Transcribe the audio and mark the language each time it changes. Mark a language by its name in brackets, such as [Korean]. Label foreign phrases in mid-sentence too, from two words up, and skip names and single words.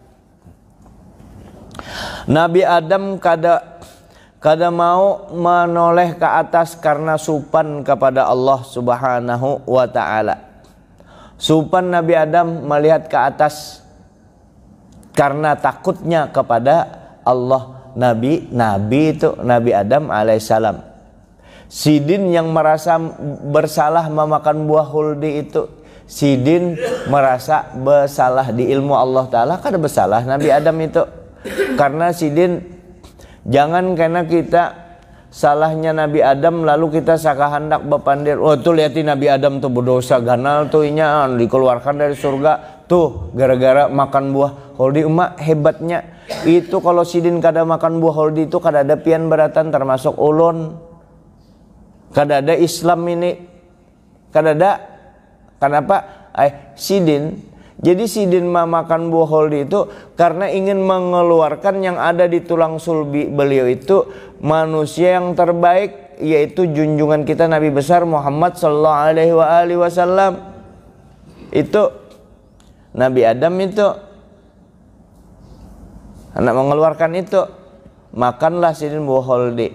[Banjar] Nabi Adam kada mau menoleh ke atas karena supan kepada [Arabic] الله سبحانه وتعالى. [Banjar] Supan Nabi Adam melihat ke atas karena takutnya kepada Allah. Nabi itu Nabi Adam alaihissalam. Sidin yang merasa bersalah memakan buah huldi itu, Sidin merasa bersalah di ilmu [Arabic] الله تعالى, [Banjar] kada bersalah Nabi Adam itu. Karena Sidin, jangan karena kita salahnya Nabi Adam lalu kita sakahandak bepandir, oh tuh lihatin Nabi Adam tuh berdosa ganal tuh inya dikeluarkan dari surga tuh gara-gara makan buah holdi. Emak hebatnya itu kalau Sidin kada makan buah holdi itu kada ada pian beratan termasuk ulun, kada ada Islam ini, kada ada. Kenapa? Sidin. Jadi Sidin makan buah holdi itu karena ingin mengeluarkan yang ada di tulang sulbi beliau itu manusia yang terbaik, yaitu junjungan kita Nabi besar Muhammad [Arabic] صلى الله عليه وسلم. [Banjar] Itu Nabi Adam itu hendak mengeluarkan itu, makanlah Sidin buah holdi.